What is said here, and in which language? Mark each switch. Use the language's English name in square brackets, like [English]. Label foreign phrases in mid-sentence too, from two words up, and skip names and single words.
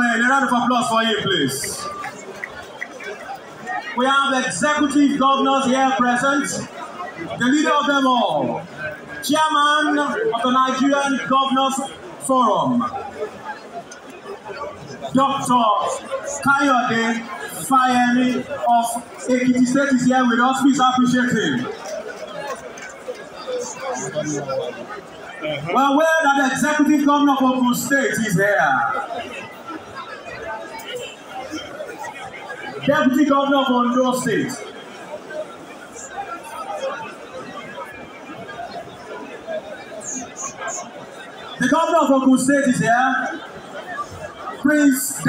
[English] A round of applause for him, please. We have executive governors here present, the leader of them all, Chairman of the Nigerian Governors Forum, Dr. Kayode Fayemi of Ekiti State is here with us. Please appreciate him. We're aware that the Executive Governor of Ogun State is here. Deputy Governor of Ondo State. The Governor of Ogun State is here.